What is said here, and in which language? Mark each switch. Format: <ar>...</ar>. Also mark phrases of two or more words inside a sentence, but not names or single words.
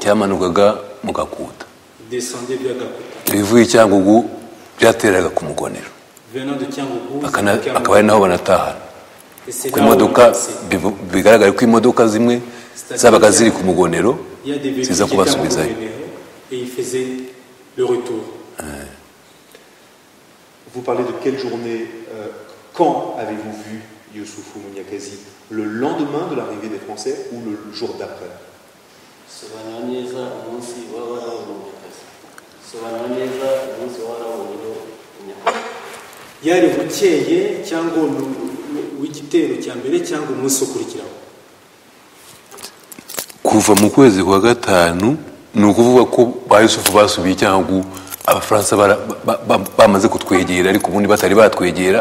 <rw>cyamanukaga mu Gakuta.</rw> <fr>Descendait de Gakuta.</fr> <rw>Ibivuye Cyangugu byateraga ku Mugonero.</rw> <fr>Venant de Cyangugu.</fr> <rw>Akaba ari naho banatahana. Ku modoka bigaragara ko imodoka zimwe zabaga ziri ku Mugonero ziza kubasubizayo.</rw> <fr>Et il faisait le retour. Vous parlez de quelle journée? Quand avez-vous vu Youssoufou Munyakazi? Le lendemain de l'arrivée des Français ou le jour d'après?</fr> <rw>Yari bukeye cyangwa w'igitero cya mbere cyangwa umunsi ukurikiraho? Kuva mu kwezi kwa gatanu ni ukuvuga ko ba Yusufu basubiye cyangwa abafaransa bamaze kutwegera, ariko ubundi batari batwegera.</rw>